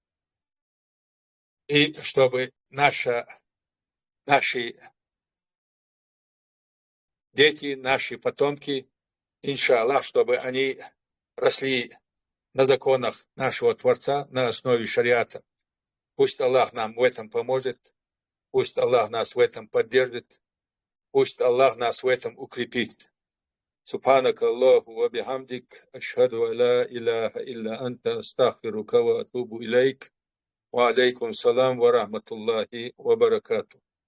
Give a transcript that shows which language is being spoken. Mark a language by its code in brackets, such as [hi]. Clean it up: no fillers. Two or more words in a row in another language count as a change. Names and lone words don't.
[ru] и чтобы наши дети, наши потомки, иншаллах, чтобы они росли на законах нашего Творца на основе шариата. Пусть Аллах нам в этом поможет, пусть Аллах нас в этом поддержит, пусть Аллах нас в этом укрепит. [ar] سبحانك اللهم وبحمدك أشهد أن لا إله إلا أنت أستغفرك وأتوب إليك وعليكم السلام ورحمة الله وبركاته.